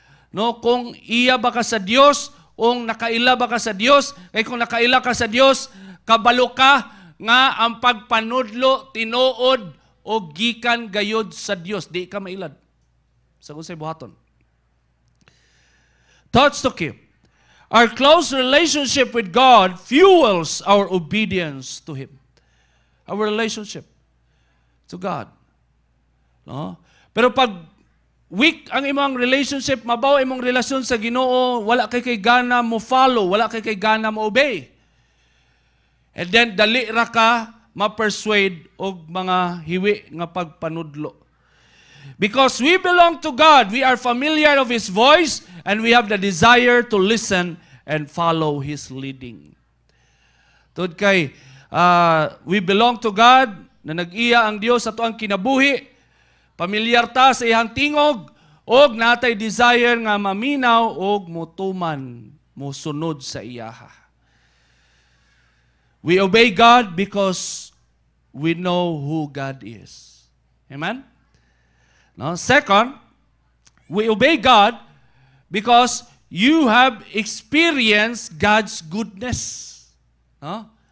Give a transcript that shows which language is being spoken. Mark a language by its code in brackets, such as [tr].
[ceb] No, kung iya ba ka sa Dios, kung nakaila ba ka sa Dios, kay kung nakaila ka sa Dios, kabalo ka nga ang pagpanudlo tinuod o gikan gayod sa Dios, di ka mailad. Sa unsay buhaton. [en] Thoughts to keep. Our close relationship with God fuels our obedience to Him. Our relationship to God. [ceb] No? Pero pag weak ang imong relationship, mabaw imong relasyon sa Ginoo, wala kay gana mo follow, wala kay gana mo obey. And then dali ra ka ma-persuade og mga hiwi nga pagpanudlo. [en] Because we belong to God, we are familiar of His voice, and we have the desire to listen and follow His leading. [ceb] Tod kay, [en] we belong to God, [ceb] na nag-iya ang Dios sa tuang kinabuhi, pamilyar ta sa iyang tingog, og natay desire nga maminaw og motuman, mosunod sa iyaha. [en] We obey God because we know who God is. Amen? No? Second, we obey God because you have experienced God's goodness. No?